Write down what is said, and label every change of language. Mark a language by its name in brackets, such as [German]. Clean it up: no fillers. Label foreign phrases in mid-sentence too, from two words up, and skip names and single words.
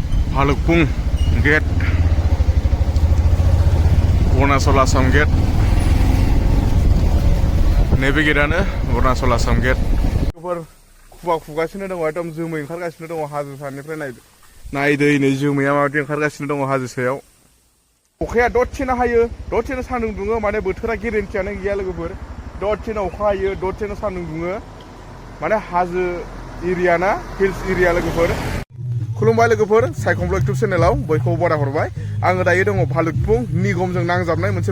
[Bodo] Bhalukpong Gate, Arunachal Assam Gate. Nebe Gate-आनो Arunachal Assam Gate. खुगासिनो दङ एकदम जोमै ओंखारगासिनो दङ हाजो सानिफ्राय नाय दै नै जोमैया माबायदि ओंखारगासिनो दङ हाजो सायाव अखाया दसेनो हायो दसेनो सान्दुं दुङो माने बोथोरा गेरेन्टियानो गैया लोगोफोर दसेनो अखा हायो दसेनो सान्दुं दुङो माने हाजो एरिया ना [English] hills area [Bodo] लोगोफोर खुलुमबाय लोगोफोर सायखंब्ल इउटिउब चेनेलाव बयखौबो बराय हरबाय आङो दायो दङ भालुकपुं निगमजों नांजाबनाय मोनसे